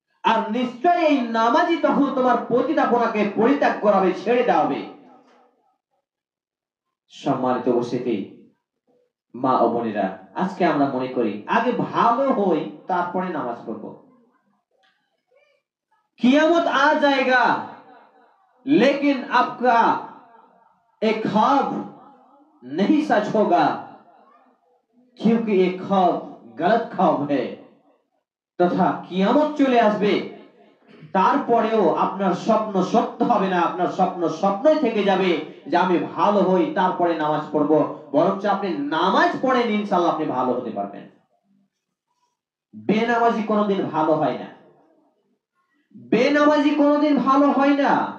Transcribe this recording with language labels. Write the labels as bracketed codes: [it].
[bn] আর নিশ্চয়ই এই নামাজই তখন তোমার পতিতাপনাকে পরিত্যাগ করাবে, ছেড়ে দেওয়াবে। সম্মানিত উপস্থিতি মা ও বোনেরা, আজকে আমরা মনে করি আগে ভালো হই তারপরে নামাজ পড়ব। [hi] कियामत आ जाएगा लेकिन आपका एक ख्वाब नहीं सच होगा, क्योंकि एक ख्वाब गलत ख्वाब है। तथा [bn] कियामत চলে আসবে, তারপরেও আপনার স্বপ্ন সত্য হবে না, আপনার স্বপ্ন স্বপ্নই থেকে যাবে যে আমি ভালো হই তারপরে নামাজ পড়ব। বরঞ্চ আপনি নামাজ পড়েন, ইনশাআল্লাহ আপনি ভালো হতে পারবেন। বেনামাজি কোনোদিন ভালো হয় না, বেনামাজি কোনোদিন ভালো হয় না।